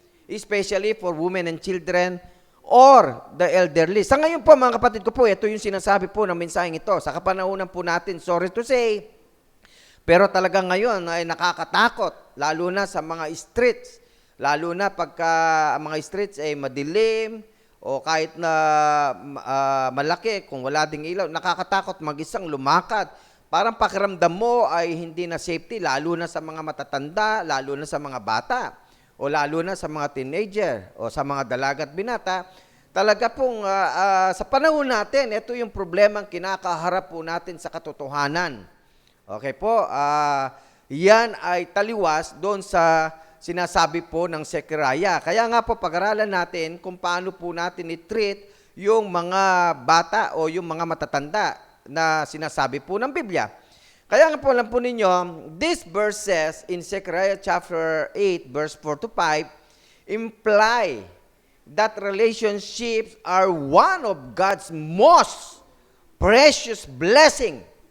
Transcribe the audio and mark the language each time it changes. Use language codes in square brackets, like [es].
[en] especially for women and children or the elderly. [tl] Sa ngayon po mga kapatid ko po, ito yung sinasabi po ng mensaheng ito. Sa kapanahunan po natin, [en] sorry to say, [tl] pero talagang ngayon ay nakakatakot, lalo na sa mga streets. Lalo na pagka ang mga streets ay madilim o kahit na malaki, kung wala ding ilaw, nakakatakot mag-isang lumakad. Parang pakiramdam mo ay hindi na safety, lalo na sa mga matatanda, lalo na sa mga bata, o lalo na sa mga teenager, o sa mga dalaga at binata. Talaga pong sa panahon natin, ito yung problemang kinakaharap po natin sa katotohanan. Okay po, yan ay taliwas doon sa sinasabi po ng Zechariah. Kaya nga po, pag-aralan natin kung paano po natin i-treat yung mga bata o yung mga matatanda na sinasabi po ng Biblia. Kaya nga po, alam po ninyo, [en] this verse says in Zechariah chapter 8, verse 4 to 5, imply that relationships are one of God's most precious blessing.